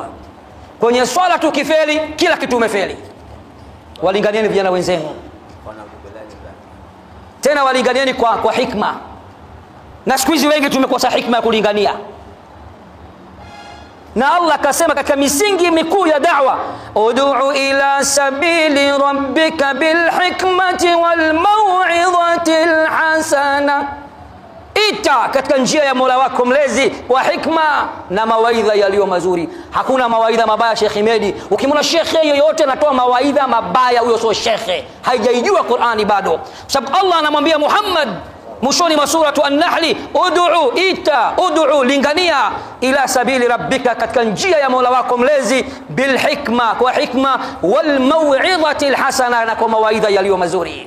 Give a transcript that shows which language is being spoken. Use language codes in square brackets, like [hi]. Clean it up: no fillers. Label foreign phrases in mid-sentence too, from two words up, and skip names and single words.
[sw] Kwenye swala tu kifeli, kila kitu umefeli. Walinganieni vijana wenzenu. Tena walinganieni kwa hikma. Na siku hizi wengi tumekosa hikma ya kulingania. Na Allah akasema katika misingi mikuu ya da'wa, [ar] ادع إلى سبيل ربك بالحكمة والموعظة الحسنة. [sw] Ita katika njia ya Mola wako mlezi kwa hikma na mawaidha yaliyo mazuri. Hakuna mawaidha mabaya, Sheikh Medi. Ukimwona shekhe yoyote anatoa mawaidha mabaya, huyo sio shekhe, hajaijua Qur'ani bado. Sababu Allah anamwambia Muhammad mwishoni mwa suratu An-Nahl, ud'u lingania [ar] إلى سبيل ربك, [sw] katika njia ya Mola wako mlezi, [ar] بالحكمة, [sw] kwa hikma, [ar] والموعظة الحسنة, [sw] na kwa mawaidha yaliyo mazuri.